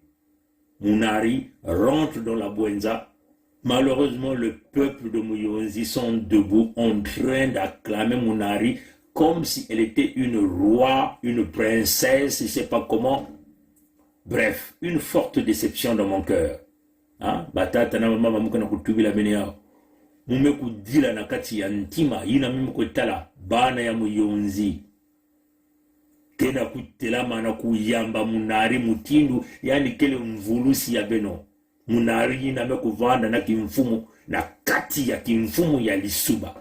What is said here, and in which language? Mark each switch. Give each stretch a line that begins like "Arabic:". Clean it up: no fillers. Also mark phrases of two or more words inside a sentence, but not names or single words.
French: Mounari rentre dans la Bouenza. Malheureusement, le peuple de Mouyonzi sont debout en train d'acclamer Mounari comme si elle était une roi, une princesse, je ne sais pas comment. Bref, une forte déception dans mon cœur.
Kituba (Congo): Batata na mama mukana kutubila bene yao. Mume kudila na kati ya ntima, ina mime kutala, bana ya Mouyonzi. Kena kutelama na kuyamba Mounari mutindu, yani kele mvulusi ya beno. Mounari ina mekuvanda na kimfumu, na kati ya kimfumu ya Lisuba.